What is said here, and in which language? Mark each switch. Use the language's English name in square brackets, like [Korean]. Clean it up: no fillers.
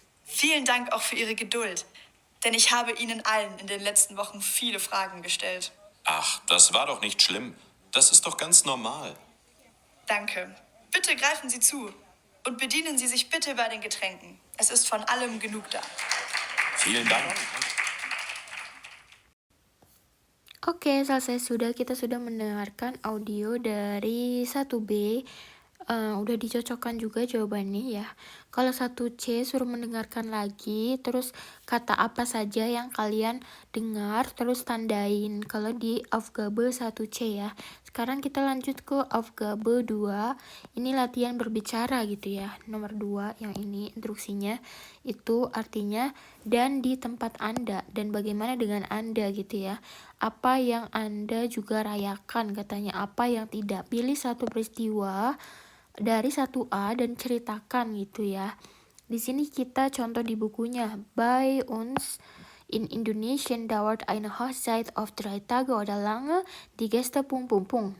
[German] Vielen Dank auch für Ihre Geduld, denn ich habe Ihnen allen in den letzten Wochen viele Fragen gestellt. Ach, das war doch nicht schlimm. Das ist doch ganz normal. Danke. Bitte greifen Sie zu und bedienen Sie sich bitte bei den Getränken. Es ist von allem genug da. Vielen Dank. [Indonesian] Oke, selesai kita sudah mendengarkan audio dari 1B. Udah dicocokkan juga jawabannya ya. Kalau 1C suruh mendengarkan lagi, terus kata apa saja yang kalian dengar, terus tandain. Kalau di Aufgabe 1C ya. Sekarang kita lanjut ke Aufgabe 2. Ini latihan berbicara gitu ya. Nomor 2 yang ini instruksinya itu artinya dan di tempat Anda dan bagaimana dengan Anda gitu ya. Apa yang Anda juga rayakan katanya, apa yang tidak. Pilih satu peristiwa dari 1A dan ceritakan gitu ya. Di sini kita contoh di bukunya. [German] Bei uns in Indonesian dauert eine Hochzeit auf 3 Tage oder lange die Gäste .